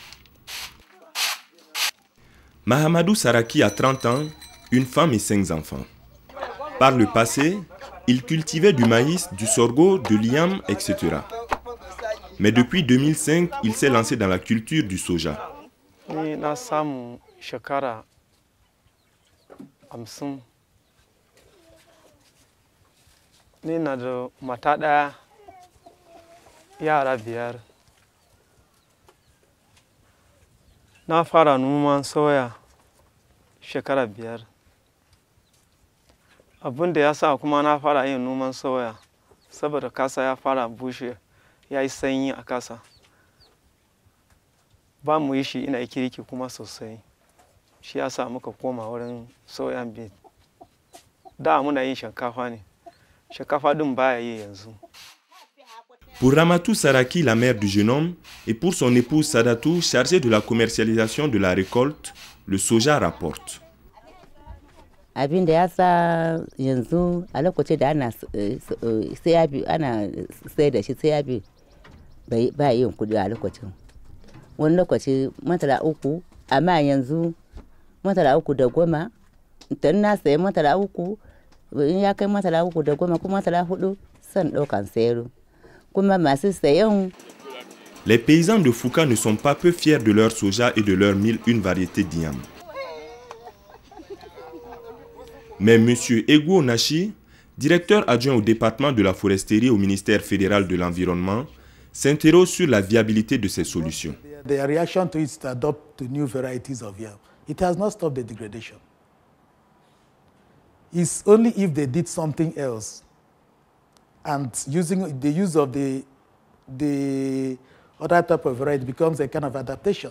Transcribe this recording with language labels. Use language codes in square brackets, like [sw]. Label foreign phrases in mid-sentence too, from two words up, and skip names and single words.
[fr] Mahamadou Saraki a 30 ans, une femme et 5 enfants. Par le passé, il cultivait du maïs, du sorgho, de l'iam, etc. Mais depuis 2005, il s'est lancé dans la culture du soja. [ha] Yara biyar na fara noman soya shekara biyar. Abin da ya sa kuma na fara yin noman soya saboda kasa ya fara bushe, ya yi sanyi a kasa. Ba mu yi shi ina kirki kuma sosai. Shi ya sa muka koma wurin [en] soya bean. [ha] Da muna yin shinkafa ne. Shinkafa din baya yi yanzu. [fr] Pour Ramatou Saraki, la mère du jeune homme, et pour son épouse Sadatou, chargée de la commercialisation de la récolte, le soja rapporte. [ha] Abin da ya sa yanzu a lokacin da ana sai da shi sai ya bi ba yin kudi a lokacin. Wani lokaci matala uku, amma yanzu matala uku da goma, idan na sayi matala uku, in ya kai matala uku da goma kuma matala hudu san ɗaukan sayaro. [fr] Les paysans de Fouka ne sont pas peu fiers de leur soja et de leurs 1001 variétés d'yam. Mais M. Ego Nashi, directeur adjoint au département de la foresterie au ministère fédéral de l'Environnement, s'interroge sur la viabilité de ces solutions. [en] Their reaction to it is to adopt the new varieties of yam. It has not stopped the degradation. It's only if they did something else. And using the use of the other type of variety becomes a kind of adaptation.